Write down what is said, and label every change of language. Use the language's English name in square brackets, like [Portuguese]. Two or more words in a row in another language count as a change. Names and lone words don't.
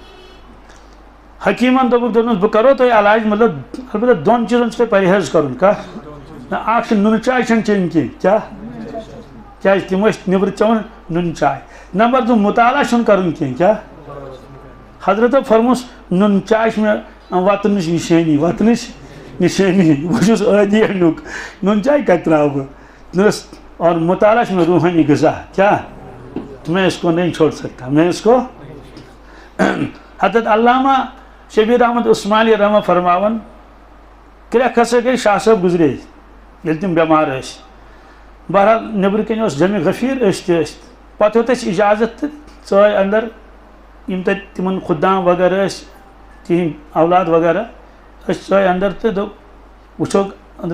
[Kashmiri] حکیمن دپس بہ کرو تۄہہِ علاج مطلب البتہ 2 چیزن چھ پرہیز کرُن کتھ اکھ چھ نُنہٕ چاے چھنہٕ چیٚنۍ کینٛہہ کیٛاہ کیٛازِ تِم ٲسۍ نیٚبرٕ چٮ۪وان نُنہٕ چاے نمبر 2 مطالعہ چھُنہٕ کرُن کینٛہہ کیٛاہ حضرتو فرموس نُنہٕ چاے چھِ مےٚ وتنٕچ نِشٲنی وتنٕچ نشانی بہٕ چھُس عٲدی امیُک نُنہٕ چاے کتہِ ترٛاوٕ بہٕ اور مطالعہ چھُ مےٚ روحانی غذا کیٛاہ [Urdu] میں اس کو نہیں چھوڑ سکتا میں اس کو [Kashmiri] حضرت علامہ شبیر احمد عثمانی رحمہ فرماون کرٛٮ۪کھ ہسا گٔے شاہ صٲب گُزرے ییٚلہِ تِم بٮ۪مار ٲسۍ بہرحال نیٚبرٕ کَنۍ اوس جمع غفیٖر أسۍ تہِ ٲسۍ پتہٕ ہیوٚت اَسہِ اِجازت تہٕ ژٲے اندر یِم تَتہِ تِمن خُدام وغیرہ ٲسۍ تِہنٛدۍ اولاد وغیرہ أسۍ ژٲے اندر تہٕ دوٚپ وٕچھو أنٛدرٕ